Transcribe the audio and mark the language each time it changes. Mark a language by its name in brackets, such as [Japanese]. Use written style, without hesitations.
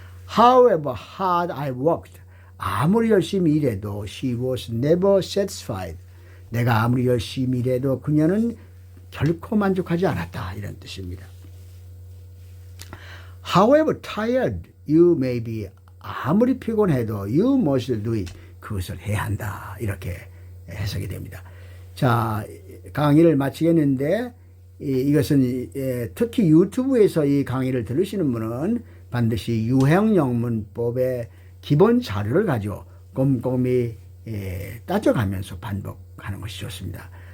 [English] However hard I worked, [Korean] 아무리 열심히 일해도 [English] she was never satisfied. [Korean] 내가 아무리 열심히 일해도 그녀는 결코 만족하지 않았다. 이런 뜻입니다. [English] However tired you may be, [Korean] 아무리 피곤해도 [English] you must do it, [Korean] 그것을 해야 한다. 이렇게 해석이 됩니다. 자, 강의를 마치겠는데 이것은 특히 유튜브에서 이 강의를 들으시는 분은 반드시 유형영문법의 기본 자료를 가지고 꼼꼼히 따져가면서 반복하는 것이 좋습니다.